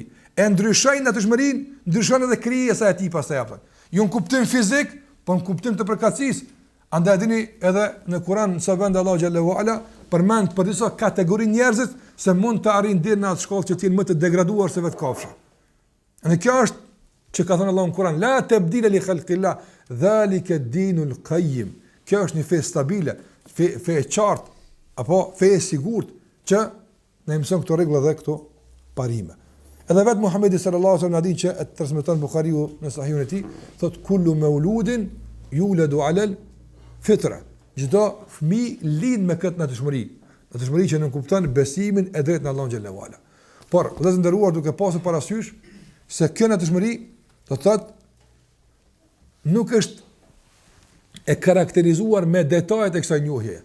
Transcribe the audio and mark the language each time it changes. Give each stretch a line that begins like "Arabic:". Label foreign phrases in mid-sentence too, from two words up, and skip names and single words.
Albanian: E ndryshojnë natyrshmërinë, ndryshon edhe krijesa e tij pastaj apo. Jo në kuptim fizik, por në kuptim të përkatësisë. Andaj dini edhe në Kur'an sa vend Allahu
Arabic: جل وعلا
Albanian: përmend për disa kategori njerëzish se mund të arrijnë deri në atë shkollë që të jenë më të degraduar se vetë kafshë. Dhe kjo është që ka thënë Allahu në Kur'an,
Arabic: لا تبديل لخلق الله ذلك الدين القيم.
Albanian: Kjo është një fe stabile, fe e qartë, apo fe e sigurt që ne mëson këto rregulla dhe këto parime. Edhe vetë Muhamedi
Arabic: صلى الله عليه وسلم
Albanian: na dinë që e transmeton Buhariu në Sahihun e tij, thot
Arabic: كل مولود يولد على الفطرة.
Albanian: Çdo fëmijë lind me këtë natyrshmëri, natyrshmëri që nuk kupton besimin e drejtë në Allahun
Arabic: جل وعلا.
Albanian: Por, do të nderuar duke pasur parasysh se kjo natyrshmëri do të thotë nuk është e karakterizuar me detajet e kësaj njohjeje.